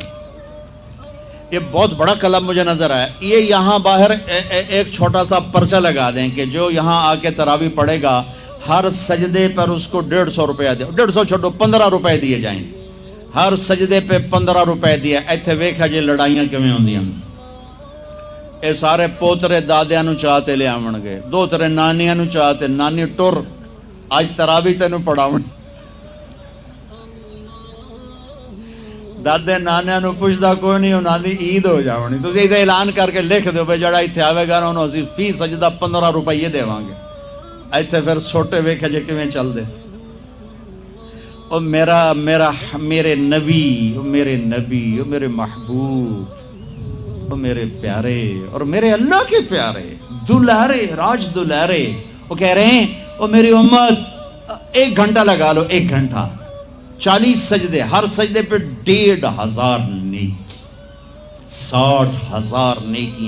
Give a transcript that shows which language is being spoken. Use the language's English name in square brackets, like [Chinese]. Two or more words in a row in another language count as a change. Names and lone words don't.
[Urdu] یہ بہت بڑا کلب مجھے نظر آیا. یہ یہاں باہر ایک چھوٹا سا پرچہ لگا دیں کہ جو یہاں آ کے تراویح پڑھے گا ہر سجدے پر اس کو 150 روپیہ دے. 150 چھوڑو 15 روپے دیے جائیں. ہر سجدے پہ 15 روپے دیا. [Punjabi] ایتھے ویکھا جی لڑائیاں کیویں ہوندیاں. اے سارے پوترے دادیاں نو چاہتے لے آون گے، 2 نانیاں نو چاہتے، نانی ٹر اج تراویح تینوں پڑھاون. دادے نانیاں نو پوچھدا کوئی نہیں، انہاں دی عید ہو جاونی. تسی ایتھے اعلان کر کے لکھ دیو بھئی جڑا ایتھے آوے گا انہوں اسی فی سجدہ 15 روپے دیواں گے. ایتھے پھر چھوٹے ویکھے جے کیویں چل دے. [Urdu] او میرے نبی، او میرے نبی، او میرے محبوب، او میرے پیارے اور میرے اللہ کے پیارے دلارے راج دلارے. وہ کہہ رہے ہیں او میری امت 1 گھنٹہ لگا لو، 1 گھنٹہ 40 سجدے، ہر سجدے پہ 1500 نیکی، 60,000 نیکیاں.